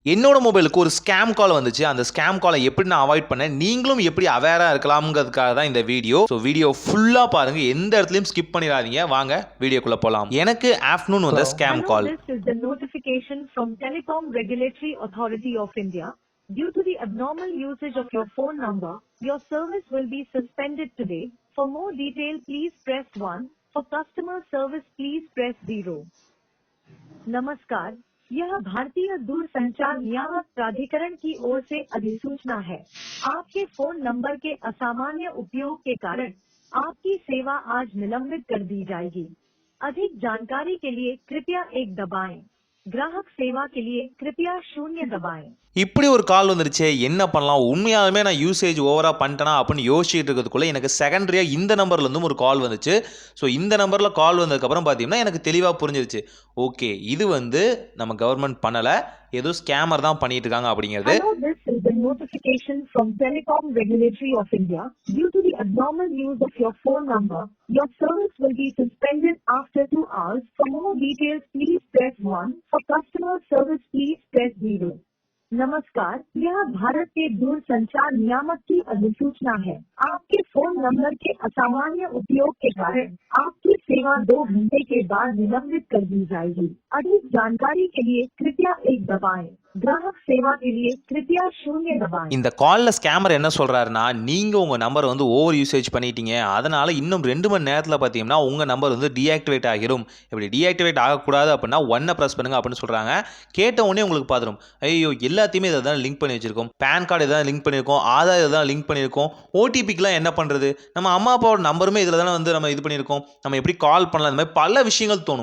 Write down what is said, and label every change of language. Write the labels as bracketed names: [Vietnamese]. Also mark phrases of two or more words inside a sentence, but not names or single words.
[Tamil] என்னோட மொபைலுக்கு ஒரு [English] scam call [Tamil] வந்துச்சு. அந்த [English] scam callai [Tamil] எப்படி நான் அவாய்ட் பண்ணேன், நீங்களும் எப்படி அவேரா இருக்கலாம்ங்கிறதுக்காக தான் இந்த வீடியோ. ஸோ வீடியோ ஃபுல்லா பாருங்க. எந்த இடத்துலயும் ஸ்கிப் பண்ணிடாதீங்க. வாங்க வீடியோக்குள்ள போலாம். எனக்கு ஆஃப்டர்நூன் வந்த [English] scam call. This is the notification from Telecom Regulatory Authority of India. Due to the abnormal usage of your phone number, your service will be suspended today. For more detail, please press 1. For customer service, please press 0. [Hindi] नमस्कार, यह भारतीय दूरसंचार नियामक प्राधिकरण की ओर से अधिसूचना है। आपके फोन नंबर के असामान्य उपयोग के कारण आपकी सेवा आज निलंबित कर दी जाएगी। अधिक जानकारी के लिए कृपया 1 दबाएं। ग्राहक सेवा के लिए कृपया 0 दबाएं। [Tamil] இப்படி ஒரு கால் வந்துருச்சே, என்ன பண்ணலாம்? உண்மையாலுமே நான் [English] usage overa [Tamil] பண்ணிட்டேனா அப்படின்னு யோசிச்சுட்டு இருக்கிறதுக்குள்ள எனக்கு செகண்டரியா இந்த நம்பர்ல இருந்தும் ஒரு கால் வந்துச்சு. ஸோ இந்த நம்பர்ல கால் வந்ததுக்கப்புறம் பார்த்தீங்கன்னா எனக்கு தெளிவாக புரிஞ்சிருச்சு. ஓகே, இது வந்து நம்ம கவர்மெண்ட் பண்ணல, ஏதோ ஸ்கேமர் தான் பண்ணிட்டு இருக்காங்க அப்படிங்கிறது. [English] Hello, this is the notification from Telecom Regulatory of India. Due to the abnormal use of your phone number, your service will be suspended after 2 hours. For more details, please press 1. For customer service, please press 0. [Hindi] नमस्कार, यह भारत के दूरसंचार नियामक की अधिसूचना है। आपके फोन नंबर के असामान्य उपयोग के कारण आपकी सेवा 2 घंटे के बाद निलंबित कर दी जाएगी। अधिक जानकारी के लिए कृपया 1 दबाएं। ग्राहक सेवा के लिए कृपया 0 दबाएं। [Tamil] இந்த கால்ல ஸ்கேமர் என்ன சொல்றாருன்னா, நீங்க உங்க நம்பர் வந்து [English] over usage [Tamil] பண்ணிட்டீங்க, அதனால இன்னும் 2 மணி நேரத்தில் பார்த்தீங்கன்னா உங்க நம்பர் வந்து டீஆக்டிவேட் ஆகிரும். இப்படி டீஆக்டிவேட் ஆகக்கூடாது அப்படின்னா 1 ப்ரெஸ் பண்ணுங்க அப்படின்னு சொல்றாங்க. கேட்ட உடனே உங்களுக்கு பார்த்துரும், ஐயோ எல்லாத்தையுமே இதை தான் லிங்க் பண்ணி வச்சிருக்கோம், [English] PAN card [Tamil] இதான் லிங்க் பண்ணியிருக்கோம், ஆதார் இதான் லிங்க் பண்ணியிருக்கோம், ஓடிபிக்கெலாம் என்ன பண்ணுறது, நம்ம அம்மா அப்பாவோட நம்பருமே இதில் தானே வந்து நம்ம இது பண்ணியிருக்கோம், நம்ம எப்படி கால் பண்ணலாம், இந்த மாதிரி பல விஷயங்கள் தோணும்.